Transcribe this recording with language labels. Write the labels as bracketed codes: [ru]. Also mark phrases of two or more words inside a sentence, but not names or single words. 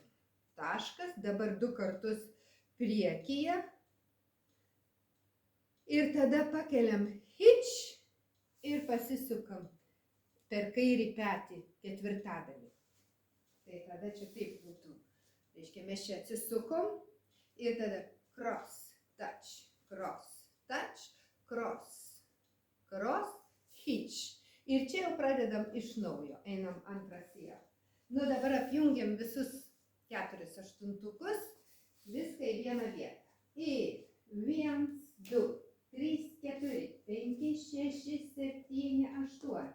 [lt] Taškas. Dabar 2 kartus priekyje. Ir tada pakeliam hitch ir pasisukam per kairį petį ketvirtadalį. Tai tada čia taip būtų. Reiškia, mes čia atsisukom ir tada [en] cross, touch, cross, touch, cross, cross, hitch. [lt] Ir čia jau pradedam iš naujo, einam antrą sieną. Nu dabar apjungiam visus 4 aštuntukus, viską į vieną vietą. Ir 1, 2, 3, 4, 5, 6, 7, 8.